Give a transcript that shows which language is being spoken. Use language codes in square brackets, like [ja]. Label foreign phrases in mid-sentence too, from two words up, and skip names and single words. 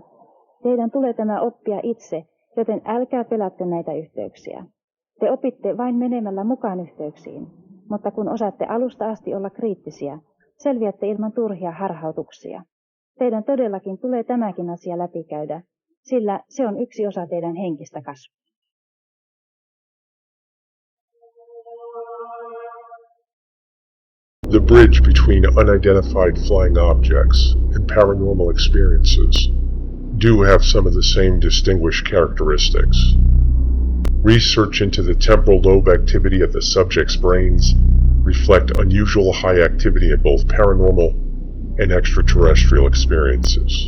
[fi] Teidän tulee tämä oppia itse, joten älkää pelätkö näitä yhteyksiä. Te opitte vain menemällä mukaan yhteyksiin, mutta kun osaatte alusta asti olla kriittisiä, selviätte ilman turhia harhautuksia. Teidän todellakin tulee tämäkin asia läpikäydä, sillä se on yksi osa teidän henkistä kasvua. [en] The bridge between unidentified flying objects and paranormal experiences do have some of the same distinguished characteristics. Research into the temporal lobe activity of the subject's brains reflect unusual high activity in both paranormal and extraterrestrial experiences.